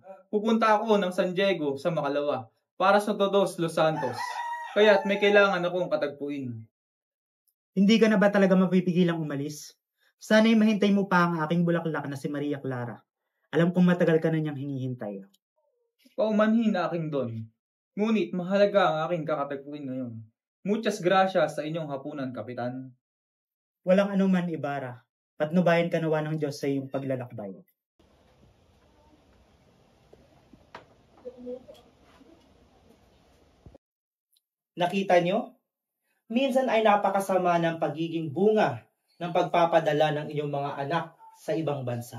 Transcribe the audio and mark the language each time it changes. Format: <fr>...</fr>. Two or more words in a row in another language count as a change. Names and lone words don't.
<tl>Pupunta ako ng San Diego sa Makalawa para sa Todos Los Santos, kaya't may kailangan akong katagpuin. Hindi ka na ba talaga mapipigilang umalis? Sana'y mahintay mo pa ang aking bulaklak na si Maria Clara. Alam kong matagal ka na niyang hinihintay. Paumanhin na aking Don. Ngunit mahalaga ang aking kakatagpuin ngayon.</tl> <es>Muchas gracias</es> <tl>sa inyong hapunan, Kapitan. Walang anuman, Ibarra. Patnubayan ka nawa ng Diyos sa iyong paglalakbay. Nakita nyo? Minsan ay napakasama ng pagiging bunga ng pagpapadala ng inyong mga anak sa ibang bansa.</tl>